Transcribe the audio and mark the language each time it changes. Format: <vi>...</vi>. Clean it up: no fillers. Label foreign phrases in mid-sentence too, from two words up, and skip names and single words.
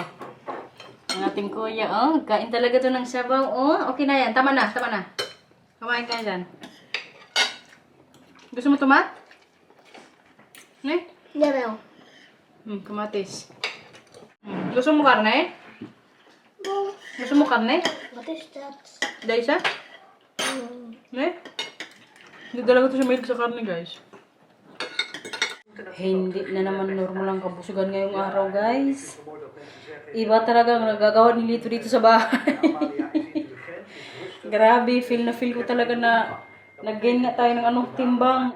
<tl>Ang ating kuya, kain talaga to ng sabaw. Okay na yan. Tama na, tama na. Kumain ka dyan. Gusto mo tomat?</tl> <nl>Ne? Jawel.</nl> <tl>Kamatis. Gusto mo karne? Gusto mo karne?</tl> <nl>Wat is dat? Deze? Ne?</nl> <tl>Hindi talaga to siya mahilig sa karne, guys. Hindi na naman normal ang kabusugan ngayong araw, guys. Iba talaga ang nagagawa ni Lito dito sa bahay. Grabe, feel ko talaga na Nag-gain nga tayo ng timbang.</tl>